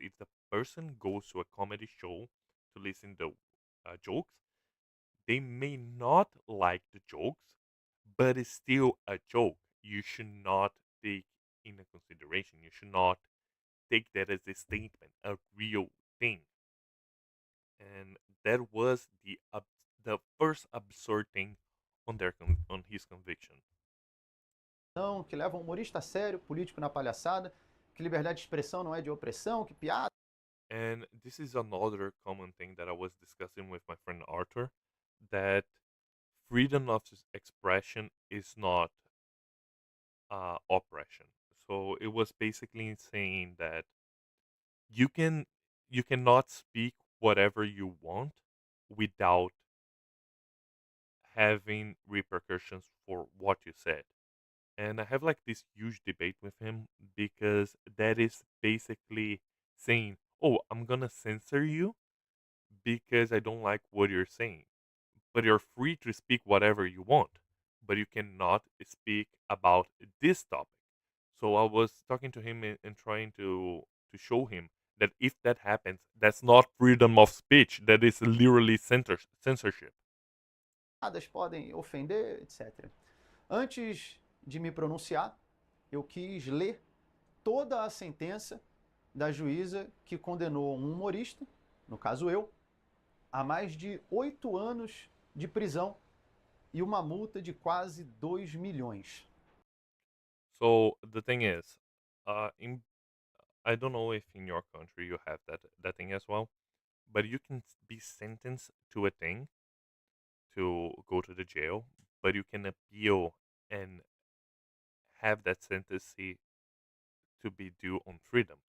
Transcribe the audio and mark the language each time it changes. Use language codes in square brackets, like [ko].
[en] If the person goes to a comedy show to listen to jokes, they may not like the jokes, but it's still a joke. You should not take into consideration. You should not take that as a statement, a real thing. And that was the first absurd thing on on his conviction. [pt] Que leva o humorista a sério, político na palhaçada, que liberdade de expressão não é de opressão, que piada. [en] And this is another common thing that I was discussing with my friend Arthur, that freedom of expression is not oppression. So it was basically saying that you can you cannot speak whatever you want without having repercussions for what you said. And I have like this huge debate with him because that is basically saying, "Oh, I'm gonna censor you because I don't like what you're saying." But you're free to speak whatever you want, but you cannot speak about this topic. So I was talking to him and trying to show him that if that happens, that's not freedom of speech. That is literally censorship. [pt] Piadas podem ofender, etc. Antes de me pronunciar, eu quis ler toda a sentença da juíza que condenou um humorista, no caso eu, a mais de 8 anos de prisão e uma multa de quase 2 milhões. [en] So the thing is, in I don't know if in your country you have that thing as well, but you can be sentenced to a thing to go to the jail, but you can appeal and have that sentence to be due on freedom.